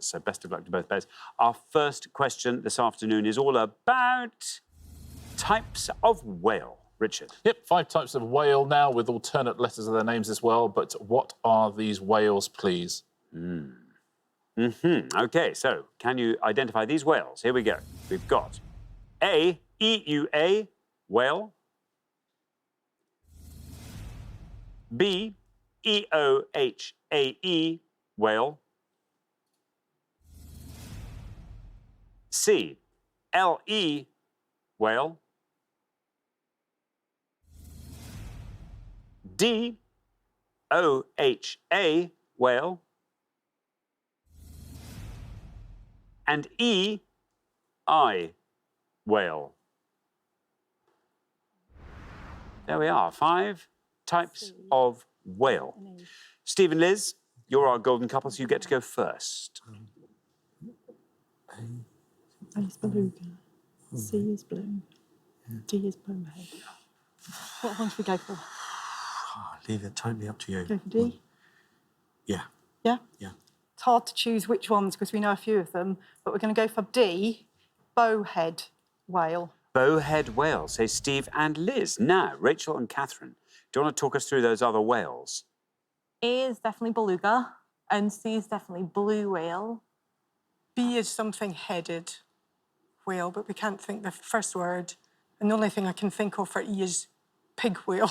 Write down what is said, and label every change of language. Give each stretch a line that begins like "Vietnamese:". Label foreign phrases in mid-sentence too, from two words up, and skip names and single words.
English: So best of luck to both pairs. Our first question this afternoon is all about types of whale. Richard. Yep, 5 types of whale now with alternate letters of their names as well. But what are these whales, please? OK, so can you identify these whales? Here we go. We've got A, EUA, whale. B, EOHAE, whale. C, LE, whale. D, OHA, whale. And E, I, whale. There we are, 5 types of whale. Steve and Liz, you're our golden couple, so you get to go first. A is beluga. C is blue. D is bowhead. What one should we go for? I'll leave it totally up to you. Go for D? Yeah. Yeah? Yeah. It's hard to choose which ones because we know a few of them, but we're going to go for D, bowhead whale. Bowhead whale, say Steve and Liz. Now, Rachel and Catherine, do you want to talk us through those other whales? A is definitely beluga, and C is definitely blue whale. B is something headed whale, but we can't think the first word. And the only thing I can think of for E is pig whale.